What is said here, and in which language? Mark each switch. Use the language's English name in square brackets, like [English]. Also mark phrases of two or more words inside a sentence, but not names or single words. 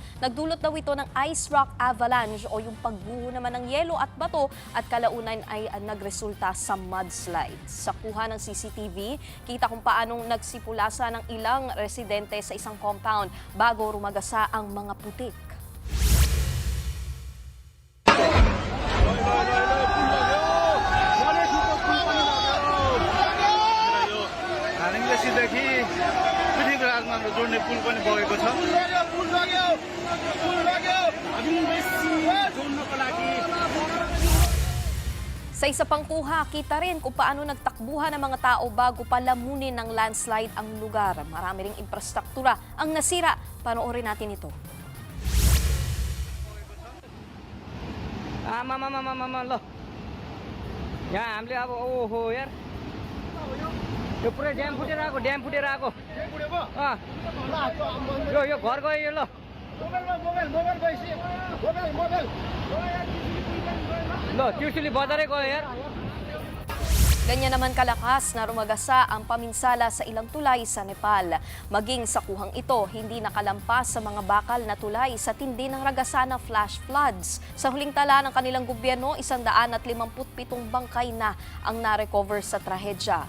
[Filipino] Nagdulot daw ito ng [English] ice rock avalanche [Filipino] o yung pagguho naman ng yelo at bato at kalaunan ay nagresulta sa mudslide. Sa kuha ng CCTV, kita kung paanong nagsipulasa ng ilang residente sa isang compound bago rumagasa ang mga putik. [Nepali] देखि पृथ्वी राजमा जोड्ने पुल पनि बगेको छ [Filipino] Sa isa pang kuha, kita rin kung paano nagtakbuhan ng mga tao bago palamunin ng landslide ang lugar. Marami ring infrastruktura ang nasira. Panoorin natin ito. [Nepali] ल यहाँ हामीले अब ओहो यार यो पुरै ड्याम फुटेर आएको यो घर गयो यो ल त्रिशुली बजारै गयो यार. [Filipino] Ganyan naman kalakas na rumagasa ang paminsala sa ilang tulay sa Nepal. Maging sa kuhang ito, hindi nakalampas sa mga bakal na tulay sa tindi ng ragasa ng [English] flash floods. [Filipino] Sa huling tala ng kanilang gobyerno, 157 bangkay na ang na-recover sa trahedya.